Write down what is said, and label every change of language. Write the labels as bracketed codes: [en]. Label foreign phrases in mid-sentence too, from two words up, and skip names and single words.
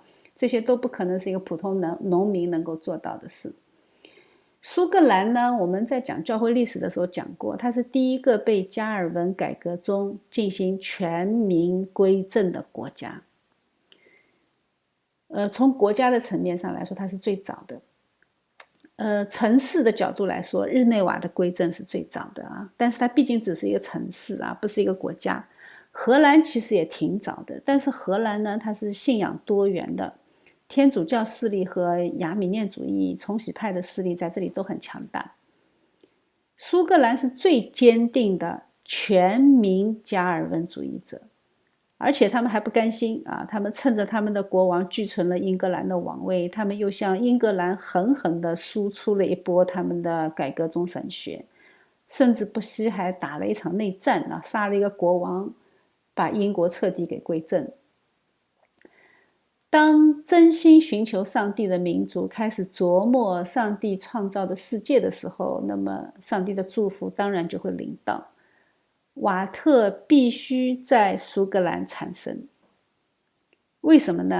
[zh] 這些都不可能是一個普通農民能夠做到的事。蘇格蘭呢，我們在講教會歷史的時候講過，它是第一個被加爾文改革中進行全民歸正的國家。從國家的層面上來說，它是最早的。城市的角度來說，日內瓦的歸正是最早的但是它畢竟只是一個城市不是一個國家。荷蘭其實也挺早的，但是荷蘭呢，它是信仰多元的。天主教勢力和亞米念主義重洗派的勢力在這裡都很強大。蘇格蘭是最堅定的全民加爾文主義者，而且他們還不甘心他們趁着他們的國王繼承了英格蘭的王位，他們又向英格蘭狠狠地輸出了一波他們的改革宗神學，甚至不惜還打了一場內戰殺了一個國王，把英國徹底給歸正。當真心尋求上帝的民族開始琢磨上帝創造的世界的時候，那麼上帝的祝福當然就會臨到。瓦特必須在蘇格蘭產生，為什麼呢？